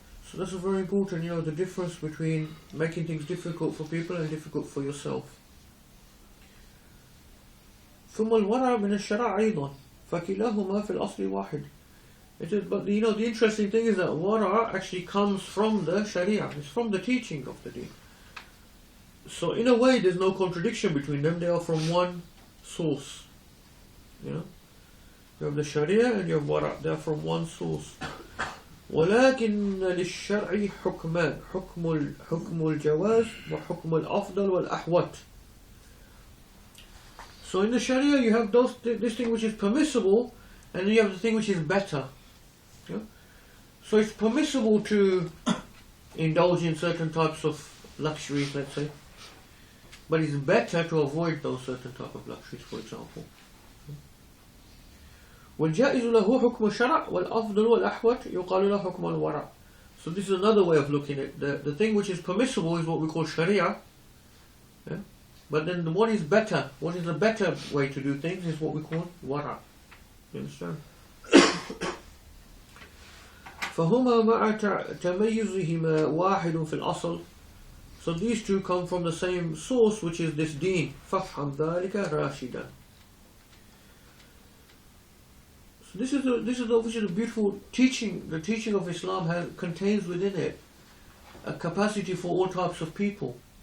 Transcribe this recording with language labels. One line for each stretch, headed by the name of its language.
English: So this is very important, you know, the difference between making things difficult for people and difficult for yourself.
Arabic: ثم الورع من الشرع أيضا فكلاهما في الأصل واحد.
English: It is, but you know, the interesting thing is that wara actually comes from the Sharia. It's from the teaching of the deen. So in a way, there's no contradiction between them. They are from one source. You know, you have the Sharia and you have wara. They are from one source.
Arabic: ولكن للشرع حكمان حكم الجواز وحكم الأفضل والأحوط.
English: So in the Sharia you have this thing which is permissible, and then you have the thing which is better. Yeah? So it's permissible to indulge in certain types of luxuries, let's say, but it's better to avoid those certain type of luxuries, for example.
Arabic: والجائز له حكم الشرع والأفضل والأحوط يقال له حكم الورع.
English: So this is another way of looking at it. The thing which is permissible is what we call Sharia. Yeah? But then what is better, what is the better way to do things is what we call wara. You understand?
Arabic: فهما مع تميزهما واحد في الأصل.
English: So these two come from the same source, which is this deen.
Arabic: فافهم ذلك راشدا.
English: So this is obviously the beautiful teaching. The teaching of Islam contains within it a capacity for all types of people.